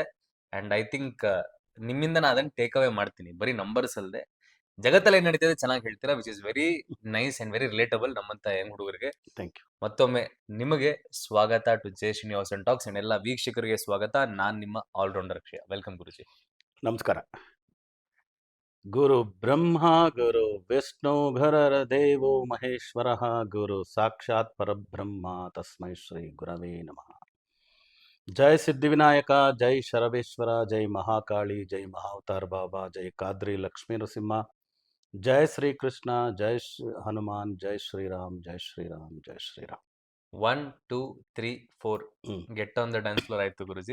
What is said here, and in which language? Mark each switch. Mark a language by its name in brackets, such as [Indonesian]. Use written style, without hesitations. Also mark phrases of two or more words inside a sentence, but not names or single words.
[English] and I think [Kannada] ನಿಮ್ಮಿಂದ ನಾನು ಅದನ್ನ [English] take away [Kannada] ಮಾಡ್ತೀನಿ. ಬರೀ ನಂಬರ್ಸ್ ಅಲ್ಲದೆ ಜಗತ್ತಲ್ಲಿ ಏನ್ ನಡೀತಿದೆ ಚೆನ್ನಾಗಿ ಹೇಳ್ತೀರಾ, [English] which is very nice and very relatable [Kannada] ನಮ್ಮಂತ ಯಂಗ್ ಹುಡುಗರಿಗೆ. [English] Thank you. [Kannada] ಮತ್ತೊಮ್ಮೆ ನಿಮಗೆ ಸ್ವಾಗತ ಟು ಜೆ ಶ್ರೀನಿವಾಸ್ ಅಂಡ್ ಟಾಕ್ಸ್ ಅಂಡ್ ಎಲ್ಲ ವೀಕ್ಷಕರಿಗೆ ಸ್ವಾಗತ. ನಾನ್ ನಿಮ್ಮ ಆಲ್ರೌಂಡರ್ ಅಕ್ಷಯ. ವೆಲ್ಕಮ್ ಗುರುಜಿ. ನಮಸ್ಕಾರ. [Sanskrit] ಗುರು ಬ್ರಹ್ಮ ಗುರು ವಿಷ್ಣು ಗುರರ ದೇವೋ ಮಹೇಶ್ವರ ಗುರು ಸಾಕ್ಷಾತ್ ಪರಬ್ರಹ್ಮ ತಸ್ಮೈ ಶ್ರೀ ಗುರವೇ ನಮಃ. ಜೈ ಸಿದ್ಧಿವಿನಾಯಕ, ಜೈ ಶರವೇಶ್ವರ, ಜೈ ಮಹಾಕಾಳಿ, ಜೈ ಮಹಾವತಾರ್ ಬಾಬಾ, ಜೈ ಕಾದ್ರಿ ಲಕ್ಷ್ಮೀ ನರಸಿಂಹ, ಜೈ ಶ್ರೀ ಕೃಷ್ಣ, ಜೈ ಹನುಮಾನ್, ಜೈ ಶ್ರೀರಾಮ್, ಜೈ ಶ್ರೀರಾಮ್, ಜೈ ಶ್ರೀರಾಮ್. [English] 1 2 3 4 get on the dance floor [Kannada] ಆಯ್ತು ಗುರುಜಿ.